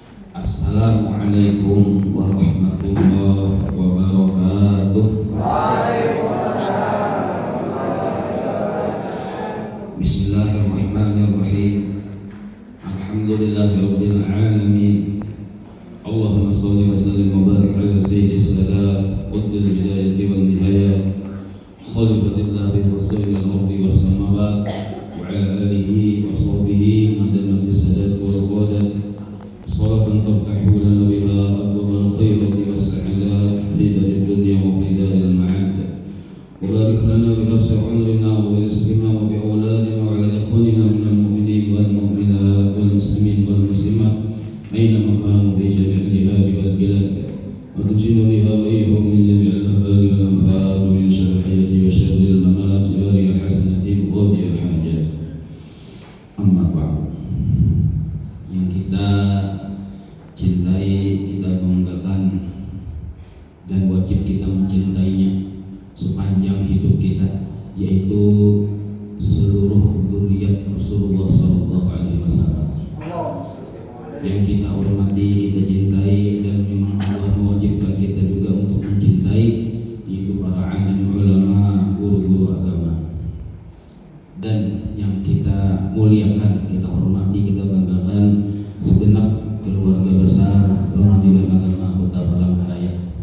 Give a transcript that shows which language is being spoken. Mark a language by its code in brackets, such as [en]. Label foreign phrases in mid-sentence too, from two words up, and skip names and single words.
[ar] السلام عليكم ورحمة الله وبركاته. وعليكم السلام. بسم الله الرحمن الرحيم. الحمد لله رب العالمين. اللهم صل وسلم وبارك على سيد السادات قطب البداية والنهاية خليفة الله بخصوص الأرض والسماوات وعلى آله وصحبه ما دامت السادات والقادات صلاة تفتح لنا بها أبواب الخيرات والسعادات في دار الدنيا وفي دار المعاد وبارك لنا بها في عمرنا ورزقنا وبأولادنا وعلى إخواننا من المؤمنين والمؤمنات والمسلمين والمسلمات أينما كانوا بجميع الجهات والبلاد وتنجينا بها وإياهم من جميع الأحوال والأنفال ومن شر الحياة وشر الممات وري الحسنات وقاضي الحاجات. أما بعد. [id] Yang kita cintai, kita banggakan, dan wajib kita mencintainya sepanjang hidup kita, yaitu seluruh dzurriyyat Rasulullah SAW yang kita hormati, kita cintai, dan memang Allah mewajibkan kita juga untuk mencintai, yaitu para alim ulama, guru-guru agama, dan yang kita muliakan, kita hormati, kita banggakan segenap keluarga besar Pengadilan Agama Kota Palangkaraya,